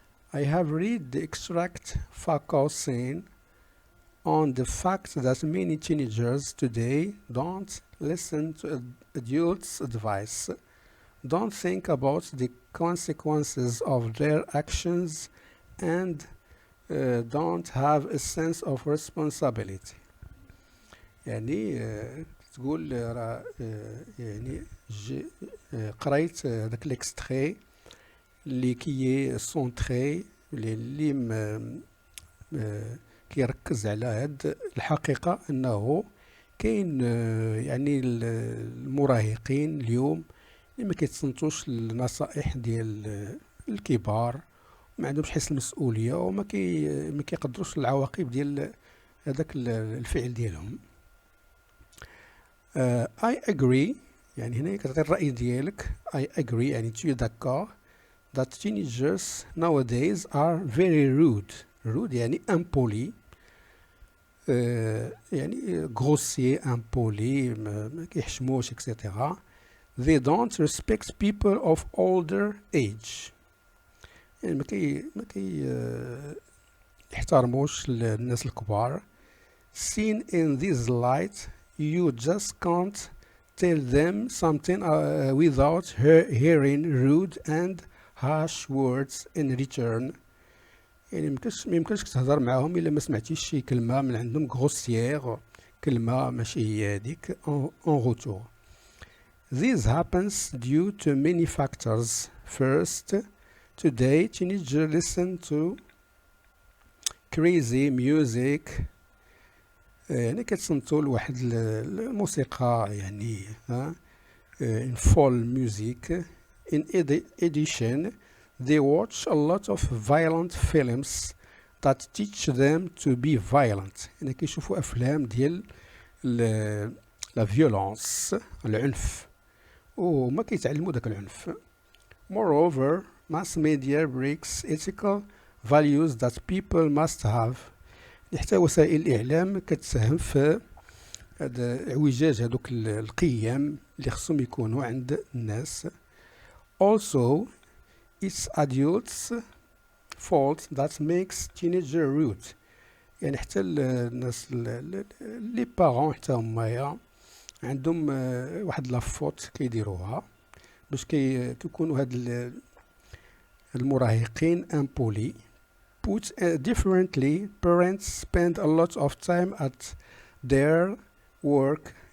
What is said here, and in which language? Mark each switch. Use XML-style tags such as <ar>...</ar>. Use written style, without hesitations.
<en>I have read the extract focusing on the fact that many teenagers today don't listen to adults' advice, don't think about the consequences of their actions, and don't have a sense of responsibility.</en> <ar>يعني تقول راه يعني قريت هذاك ليكستري اللي كي سونتري اللي كيركز على هاد الحقيقة أنه كاين يعني المراهقين اليوم اللي ما كيتصنتوش النصائح ديال الكبار، ما عندهمش حس المسؤولية وما ما كيقدروش العواقب ديال هذاك الفعل ديالهم.</ar> <en>I agree</en> <ar>يعني هنا كتعطي الرأي ديالك.</ar> <en>I agree يعني</en> <fr>tu es d'accord</fr> <en>that teenagers nowadays are very rude.</en> <ar>rude يعني impoli، يعني</ar> <fr>grossier impoli،</fr> <ar>ما كيحشموش etc.</ar> <en>They don't respect people of older age.</en> <ar>يعني ما يحترموش الناس الكبار.</ar> <en>Seen in this light, you just can't tell them something without hearing rude and harsh words in return.</en> <ar>يعني ما يمكنش تهضر معاهم الا ما سمعتيش شي كلمه من عندهم غوسيير، كلمه ماشي هي هذيك</ar> <fr>en retour.</fr> <en>This happens due to many factors. First, today teenagers listen to crazy music،</en> <ar>يعني كتصنتو لواحد الموسيقى يعني</ar> <en>in full music. In addition, they watch a lot of violent films that teach them to be violent.</en> <ar>يعني كيشوفوا أفلام ديال</ar> <fr>la violence،</fr> <ar>العنف، وما كيتعلموا داك العنف.</ar> <en>Moreover, mass media breaks ethical values that people must have.</en> <ar>حتى وسائل الإعلام كتساهم في هذا اعوجاج هذوك القيم اللي خصهم يكونوا عند الناس.</ar> <en>Also, it's adults' fault that makes teenager rude.</en> <ar>يعني حتى الناس لي بارون حتى هما عندهم واحد لافوت كيديروها باش كيكونوا هاد المراهقين امبولي.</ar> <en>Put differently, parents spend a lot of time at their work.</en>